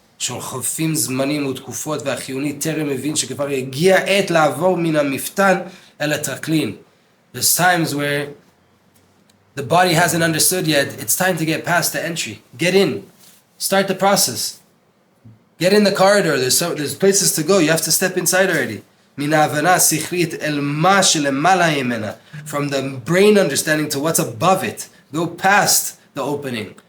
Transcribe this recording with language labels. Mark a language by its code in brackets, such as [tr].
[he] שחולפים זמנים ותקופות והחיוני טרם מבין שכבר הגיע עת לעבור מן המפתן אל הטרקלין. [en] There's times where the body hasn't understood yet. It's time to get past the entry. Get in. Start the process. Get in the corridor. There's places to go. You have to step inside already. [he] מן ההבנה השכלית אל מה שלמעלה ממנה. [en] From the brain understanding to what's above it. Go past the opening.